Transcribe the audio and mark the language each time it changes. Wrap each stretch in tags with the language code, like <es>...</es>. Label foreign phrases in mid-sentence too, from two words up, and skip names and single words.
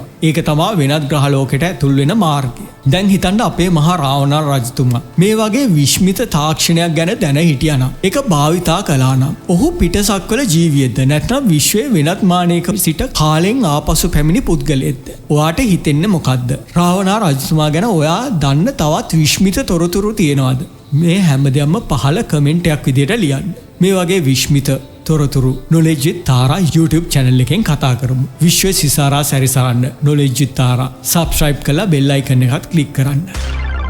<si>ඒක තමයි වෙනත් ග්‍රහ ලෝකෙට ඇතුල් වෙන මාර්ගය. දැන් හිතන්න අපේ මහා රාවණ රජතුමා මේ වගේ විශ්මිත තාක්ෂණයක් ගැන දැන හිටියානම් ඒක භාවිතා කළා නම් ඔහු පිටසක්වල ජීවියෙක්ද නැත්නම් විශ්වයේ වෙනත් මානයක සිට කාලෙන් ආපසු පැමිණි පුද්ගලයෙක්ද? ඔයාට හිතෙන්නේ මොකද්ද? රාවණ රජතුමා ගැන ඔයා දන්න තවත් විශ්මිත තොරතුරු තියෙනවද? මේ හැමදේම පහළ කමෙන්ට් එකක් විදියට ලියන්න. මේ වගේ විශ්මිත තොරතුරු knowledge with Tara YouTube channel එකෙන් කතා කරමු. විශ්ව සිසාරා සැරිසරන්න knowledge with Tara subscribe කරලා</si> <en>bell icon</en> <si>එකත් click කරන්න.</si>